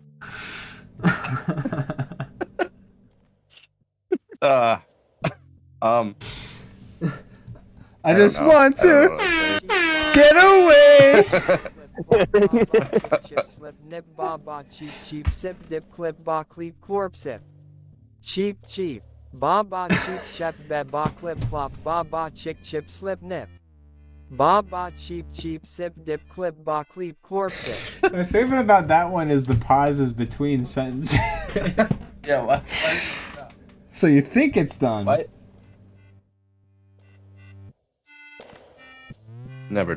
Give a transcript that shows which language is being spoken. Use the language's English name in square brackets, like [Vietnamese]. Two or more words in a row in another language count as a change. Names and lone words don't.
[English] I just don't know. want I don't to know what I'm saying. get away. Chip slip nip ba ba cheap cheap sip dip clip ba cleep corp sip. Cheap cheap. Ba ba cheap chep be ba clip flop ba ba chick chip slip nip. Ba ba cheap cheap sip dip clip ba cleep corp sip. My favorite about that one is the pauses between sentences. Yeah, what? So you think it's done. What? Never